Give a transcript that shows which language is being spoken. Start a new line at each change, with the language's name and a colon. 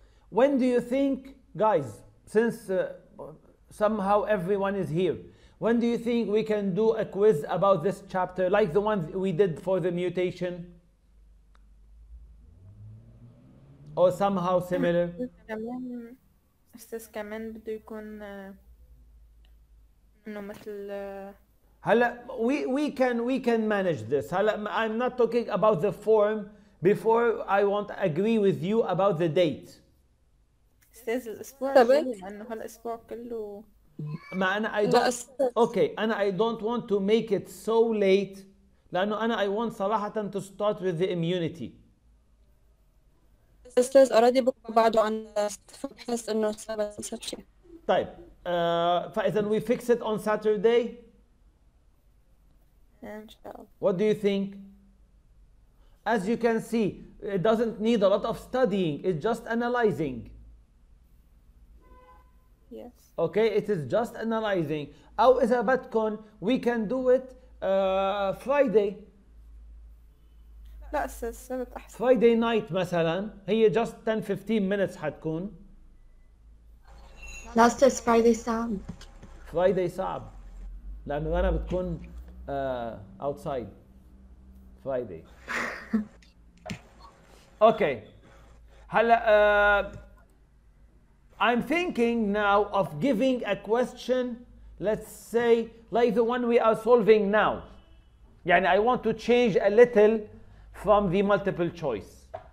English: When do you think, guys, since somehow everyone is here, when do you think we can do a quiz about this chapter, like the one we did for the mutation? Or somehow similar?
Arabic: كمان أستاذ كمان بده يكون إنه مثل
English: هلا we can manage this. هلا I'm not talking about the form. Before I want to agree with you about the date.
Arabic: أستاذ الأسبوع الجاي لأنه هالأسبوع كله ما أنا
English: I don't okay أنا I don't want to make it so late
Arabic: لأنه أنا
English: I want صراحة to start with the immunity.
Arabic: أستاذ already بكرة بعده عن بحس إنه سبب شيء. طيب فإذا
English: we fix it on Saturday.
Arabic: إن شاء الله.
English: What do you think? As you can see, it doesn't need a lot of studying. It's just analyzing. Yes. Okay, it is just analyzing.
Arabic: أو إذا بدكم
English: we can do it Friday.
Arabic: لا أستاذ السبت أحسن.
English: Friday night
Arabic: مثلا هي
English: just 10-15 minutes حتكون. Last is Friday صعب.
Arabic: Friday صعب لأنه أنا بتكون
English: outside Friday. Okay. هلا I'm thinking now of giving a question, let's say like the one we are solving now. يعني I want to change a little from the multiple choice.